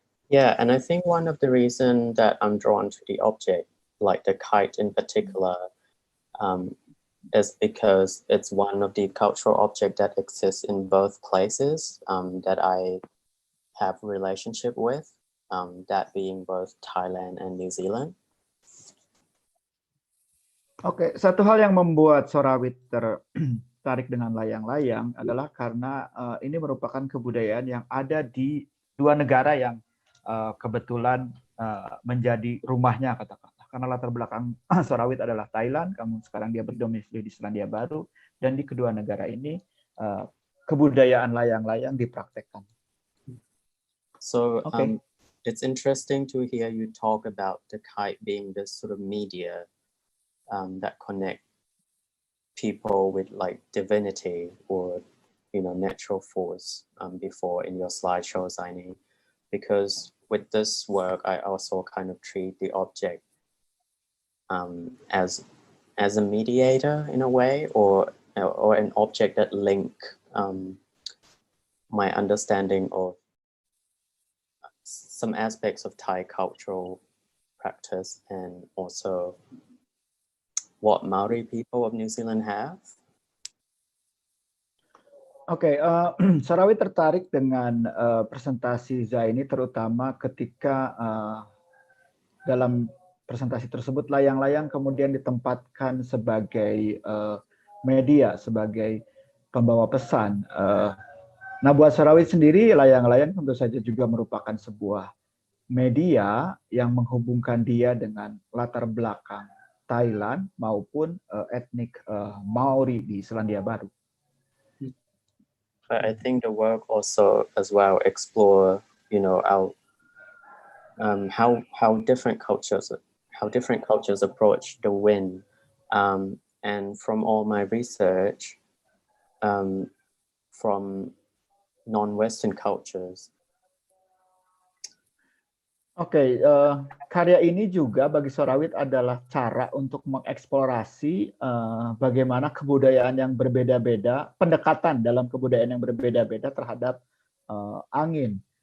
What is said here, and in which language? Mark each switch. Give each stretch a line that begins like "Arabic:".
English: Yeah, and I think one of the reasons that I'm drawn to the object, like the kite in particular, is because it's one of the cultural objects that exists in both places that I have a relationship with, that being both Thailand and New Zealand.
Indonesian: Oke, satu hal yang membuat Sorawit tertarik dengan layang-layang adalah karena ini merupakan kebudayaan yang ada di 2 negara yang kebetulan menjadi rumahnya katakanlah. Karena latar belakang Sorawit adalah Thailand, sekarang dia berdomisili di Selandia Baru, dan di kedua negara ini kebudayaan layang-layang dipraktekkan.
English: So it's interesting to hear you talk about the kite being this sort of media that connect people with like divinity or natural force before in your slideshow, Zaini, because with this work I also kind of treat the object as a mediator in a way, or an object that link my understanding of some aspects of Thai cultural practice and also what Maori people of New Zealand have.
Indonesian: Oke, Sarawit tertarik dengan presentasi Zaini terutama ketika dalam presentasi tersebut layang-layang kemudian ditempatkan sebagai media, sebagai pembawa pesan. Nah, buat Sarawit sendiri, layang-layang tentu saja juga merupakan sebuah media yang menghubungkan dia dengan latar belakang Thailand maupun etnik Maori di Selandia Baru.
English: But I think the work also as well explore, you know, our how different cultures approach the wind, and from all my research, from non-Western cultures.
Indonesian: Oke, karya ini juga bagi Sarawit adalah cara untuk mengeksplorasi bagaimana kebudayaan yang berbeda-beda, pendekatan dalam kebudayaan yang berbeda-beda terhadap angin.